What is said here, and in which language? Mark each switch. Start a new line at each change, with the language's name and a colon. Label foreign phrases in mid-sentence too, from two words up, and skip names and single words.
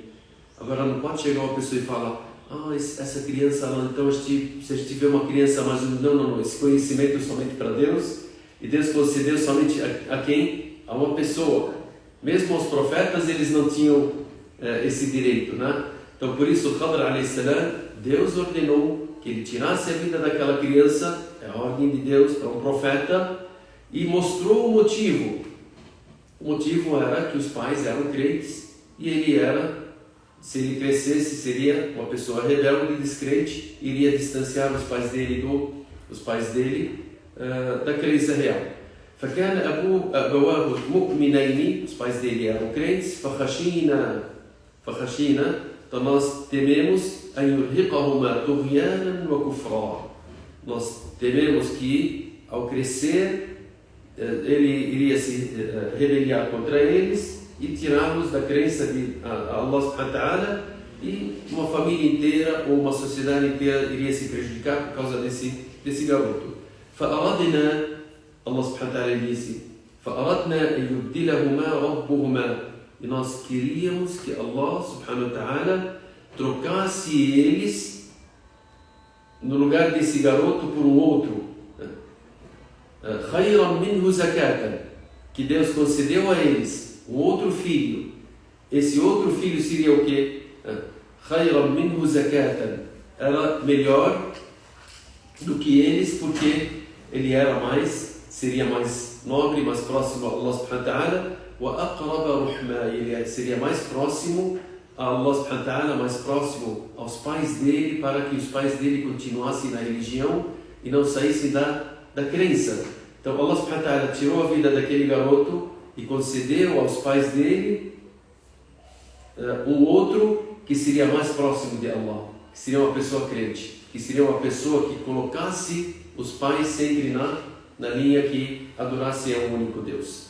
Portuguese: Agora não pode chegar uma pessoa e falar, essa criança lá, então se a gente tiver uma criança mais não, esse conhecimento é somente para Deus, e Deus concedeu somente a quem? A uma pessoa. Mesmo os profetas, eles não tinham esse direito, né? Então por isso o Khadr
Arabic: عليه السلام,
Portuguese: Deus ordenou que ele tirasse a vida daquela criança, é a ordem de Deus para um profeta, e mostrou o motivo. O motivo era que os pais eram crentes e ele era, se ele crescesse, seria uma pessoa rebelde e descrente, iria distanciar os pais dele da crença real.
Arabic: فكان أبواه مؤمنين,
Portuguese: os pais dele eram crentes, فخشينا, então nós tememos
Arabic: أن يرهقهما طغيانا وكفرا.
Portuguese: Nós tememos que ao crescer ele iria se rebeliar contra eles e tirá-los da crença de
Arabic: الله سبحانه وتعالى,
Portuguese: e uma família inteira ou uma sociedade inteira iria se prejudicar por causa desse garoto.
Arabic: فأردنا, الله سبحانه وتعالى disse, فأردنا أن يبدلهما ربهما,
Portuguese: e nós queríamos que
Arabic: الله سبحانه وتعالى
Portuguese: trocasse eles no lugar desse garoto por um outro,
Arabic: خيرا منه زكاة,
Portuguese: que Deus concedeu a eles um outro filho. Esse outro filho seria o quê?
Arabic: خيرا منه زكاة,
Portuguese: era melhor do que eles, porque ele seria mais nobre, mais próximo a
Arabic: الله سبحانه وتعالى, وأقرب رحمة,
Portuguese: ele seria mais próximo a
Arabic: الله سبحانه وتعالى,
Portuguese: mais próximo aos pais dele, para que os pais dele continuassem na religião e não saíssem da crença. Então
Arabic: الله سبحانه وتعالى
Portuguese: tirou a vida daquele garoto e concedeu aos pais dele um outro que seria mais próximo de Allah, que seria uma pessoa crente, que seria uma pessoa que colocasse os pais sempre na linha que adorasse a um único Deus.